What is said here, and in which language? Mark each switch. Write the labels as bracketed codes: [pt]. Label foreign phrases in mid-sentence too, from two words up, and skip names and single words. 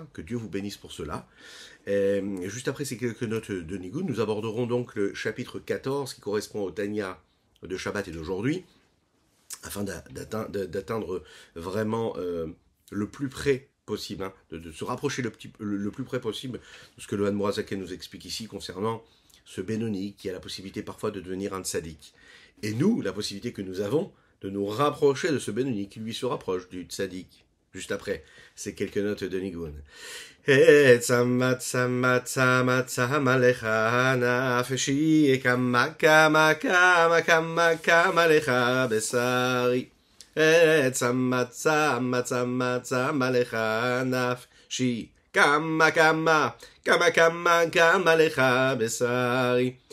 [fr] Que Dieu vous bénisse pour cela. Juste après ces quelques notes de Nigoun, nous aborderons donc le chapitre 14 qui correspond au Tanya de Shabbat et d'aujourd'hui afin d'atteindre vraiment le plus près possible, hein, de se rapprocher le plus près possible de ce que le Han Mourazaken nous explique ici concernant ce Benoni qui a la possibilité parfois de devenir un tzaddik. Et nous, la possibilité que nous avons de nous rapprocher de ce Benoni qui lui se rapproche du tzaddik. Juste après, ces quelques notes de Nigun. [he] צמאה צמאה צמאה צמאה לך נפשי כמה כמה כמה כמה כמה לך בשרי. צמאה צמאה צמאה צמאה לך נפשי כמה כמה כמה כמה כמה לך בשרי.